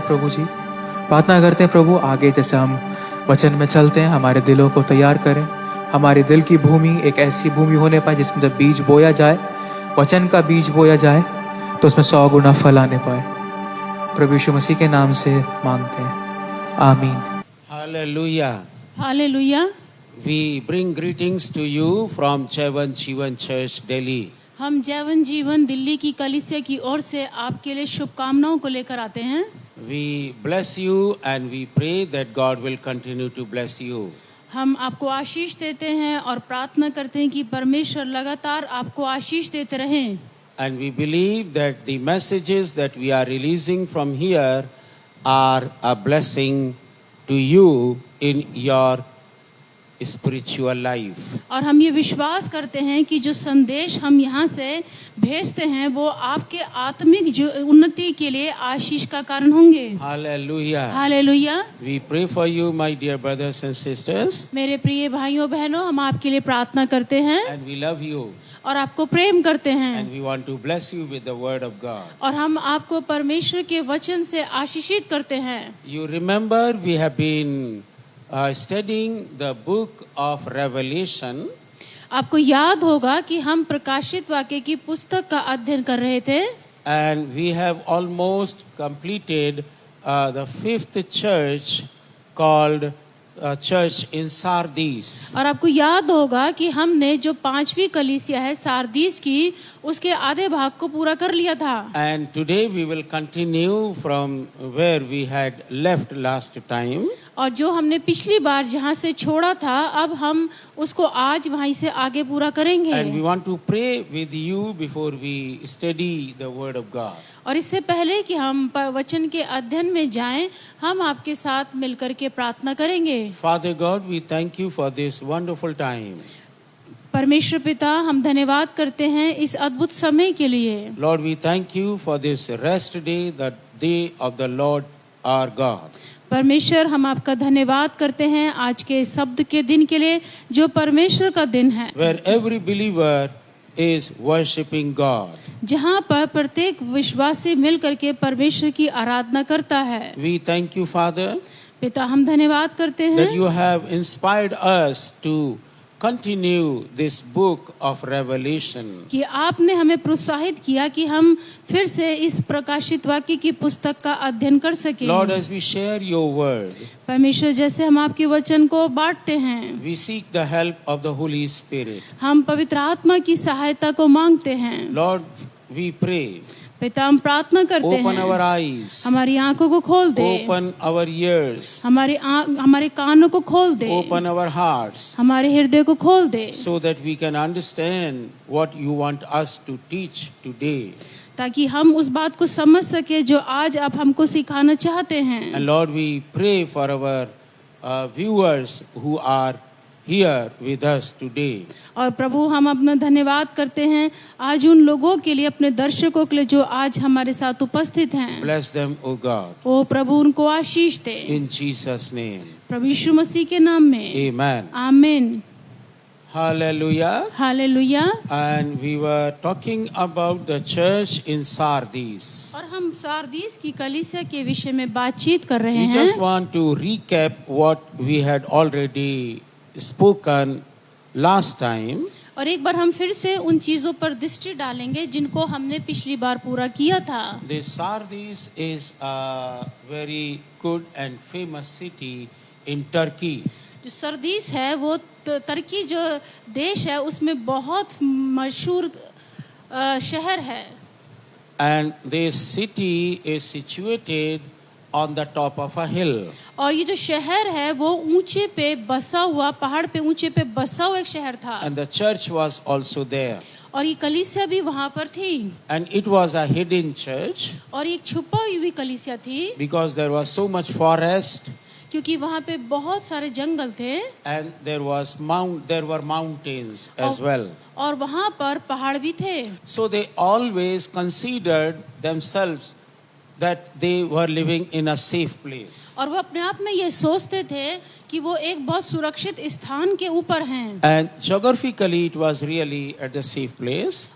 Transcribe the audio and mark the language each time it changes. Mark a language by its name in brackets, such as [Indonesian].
[Hindi] प्रभु जी, प्रार्थना करते हैं प्रभु, आगे जैसे हम वचन में चलते हैं, हमारे दिलों को तैयार करें। हमारी दिल की भूमि एक ऐसी भूमि होने पाए जिसमें जब बीज बोया जाए, वचन का बीज बोया जाए, तो उसमें 100 गुना फल आने पाए। प्रभु यीशु मसीह के नाम से मांगते हैं, आमीन। [English] Hallelujah. [Hindi] Hallelujah. [English] We bring greetings to you from Jeevan Jeevan Church, Delhi. [Hindi] हम जैवन जीवन दिल्ली की कलीसिया की ओर से आपके लिए शुभकामनाओं को लेकर आते हैं। [English] We bless you and we pray that God will continue to bless you. [Hindi] हम आपको आशीष देते हैं और प्रार्थना करते हैं कि परमेश्वर लगातार आपको आशीष देते रहें। [English] And we believe that the messages that we are releasing from here are a blessing to you in your spiritual life. [Hindi] और हम ये विश्वास करते हैं कि जो संदेश हम यहाँ से भेजते हैं वो आपके आत्मिक उन्नति के लिए आशीष का कारण होंगे। [English] Hallelujah. [Hindi] Hallelujah. [English] We pray for you, my dear brothers and sisters, [Hindi] मेरे प्रिय भाइयों बहनों, हम आपके लिए प्रार्थना करते हैं [English] and we love you. [Hindi] और आपको प्रेम करते हैं। [English] And we want to bless you with the word of God. [Hindi] और हम आपको परमेश्वर के वचन से आशीषित करते हैं। [English] You remember we have been studying the book of Revelation. [Hindi] आपको याद होगा कि हम प्रकाशित वाक्य की पुस्तक का अध्ययन कर रहे थे। [English] and we have almost completed the fifth church called church in Sardis. [Hindi] और आपको याद होगा कि हमने जो 5वीं कलीसिया है सारदीस की, उसके आधे भाग को पूरा कर लिया था। [English] And today we will continue from where we had left last time. [Hindi] और जो हमने पिछली बार जहाँ से छोड़ा था, अब हम उसको आज वहीं से आगे पूरा करेंगे। [English] And we want to pray with you before we study the word of God. [Hindi] और इससे पहले कि हम वचन के अध्ययन में जाएं, हम आपके साथ मिलकर के प्रार्थना करेंगे। [English] Father God, we thank you for this wonderful time. [Hindi] परमेश्वर पिता, हम धन्यवाद करते हैं इस अद्भुत समय के लिए। [English] Lord, we thank you for this rest day, the day of the Lord our God. [Hindi] परमेश्वर, हम आपका धन्यवाद करते हैं आज के शब्द के दिन के लिए, जो परमेश्वर का दिन है, [English] Where every believer is worshiping God. [Hindi] जहाँ पर प्रत्येक विश्वासी मिल करके परमेश्वर की आराधना करता है। [English] We thank you, Father, [Hindi] पिता, हम धन्यवाद करते हैं [English] that you have inspired us to continue this book of Revelation. [Hindi] कि आपने हमें प्रोत्साहित किया कि हम फिर से इस प्रकाशित वाक्य की पुस्तक का अध्ययन कर सकें। [English] Lord, as we share your word, [Hindi] परमेश्वर, जैसे हम आपके वचन को बांटते हैं, [English] we seek the help of the Holy Spirit. [Hindi] हम पवित्र आत्मा की सहायता को मांगते हैं। [English] Lord, we pray, [Hindi] पिता, हम प्रार्थना करते [English] open [Hindi] हैं, [English] our eyes, [Hindi] हमारी आंखों को खोल दे, [English] open our ears, [Hindi] हमारे कानों को खोल दे, [English] open our hearts, [Hindi] हमारे हृदय को खोल दे, [English] so that we can understand what you want us to teach today. [Hindi] ताकि हम उस बात को समझ सके जो आज आप हमको सिखाना चाहते हैं। [English] And Lord, we pray for our viewers who are here with us today. [Hindi] और प्रभु, हम अपना धन्यवाद करते हैं आज उन लोगों के लिए, अपने दर्शकों के लिए जो आज हमारे साथ उपस्थित हैं। [English] Bless them, O God, [Hindi] ओ प्रभु, उनको आशीष दे, [English] in Jesus' name. [Hindi] प्रभु यीशु मसीह के नाम में, [English] Amen. [Hindi] आमीन। [English] Hallelujah. [Hindi] Hallelujah. [English] And we were talking about the church in Sardis. [Hindi] और हम सारदीस की कलीसिया के विषय में बातचीत कर रहे [English] We [Hindi] हैं। [English] just want to recap what we had already spoken last time. [Hindi] और एक बार हम फिर से उन चीजों पर दृष्टि डालेंगे जिनको हमने पिछली बार पूरा किया था। [English] The Sardis is a very good and famous city in Turkey. [Hindi] जो सरदीस है वो तुर्की जो देश है उसमें बहुत मशहूर शहर है। [English] And this city is situated on the top of a hill. [Hindi] और ये जो शहर है वो ऊंचे पे बसा हुआ, पहाड़ पे ऊंचे पे बसा हुआ एक शहर था। [English] And the church was also there. [Hindi] और ये कलीसिया भी वहाँ पर थी। [English] And it was a hidden church [Hindi] और एक छुपा हुई कलीसिया थी, [English] because there was so much forest [Hindi] क्योंकि वहाँ पे बहुत सारे जंगल थे [English] and there were mountains as well. [Hindi] और वहाँ पर पहाड़ भी थे। [English] So they always considered themselves that they were living in a safe place. [Hindi] और वो अपने आप में ये सोचते थे कि वो एक बहुत सुरक्षित स्थान के ऊपर हैं। [English] And geographically it was really at the safe place.